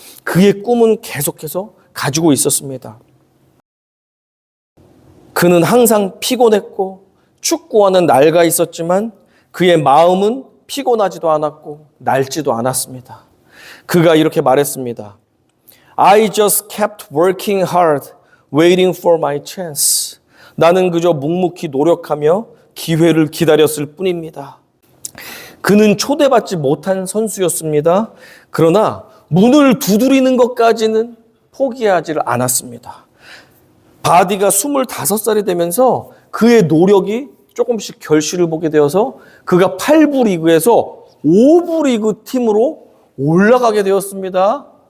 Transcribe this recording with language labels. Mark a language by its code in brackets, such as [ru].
[ko] 그의 꿈은 계속해서 가지고 있었습니다. 그는 항상 피곤했고 축구와는 낡아 있었지만 그의 마음은 피곤하지도 않았고 낡지도 않았습니다. 그가 이렇게 말했습니다. [en] I just kept working hard, waiting for my chance. [ko] 나는 그저 묵묵히 노력하며 기회를 기다렸을 뿐입니다. 그는 초대받지 못한 선수였습니다. 그러나 문을 두드리는 것까지는 포기하지를 않았습니다. 바디가 25살이 되면서 그의 노력이 조금씩 결실을 보게 되어서 그가 8부 리그에서 5부 리그 팀으로 올라가게 되었습니다.